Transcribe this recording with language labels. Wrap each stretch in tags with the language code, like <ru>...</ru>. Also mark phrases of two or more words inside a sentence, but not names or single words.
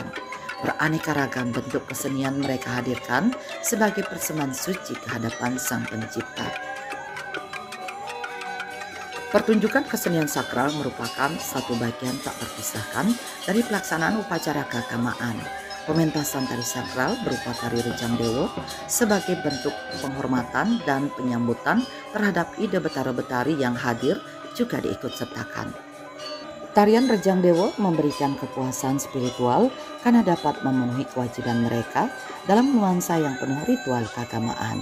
<id>Beraneka ragam bentuk kesenian mereka hadirkan sebagai persembahan suci kehadapan Sang Pencipta. Pertunjukan kesenian sakral merupakan satu bagian tak terpisahkan dari pelaksanaan upacara keagamaan. Pementasan tari sakral berupa tari Rejang Dewa sebagai bentuk penghormatan dan penyambutan terhadap ide betara-betari yang hadir juga diikut sertakan. Tarian Rejang Dewa memberikan kepuasan spiritual karena dapat memenuhi kewajiban mereka dalam nuansa yang penuh ritual keagamaan.</id>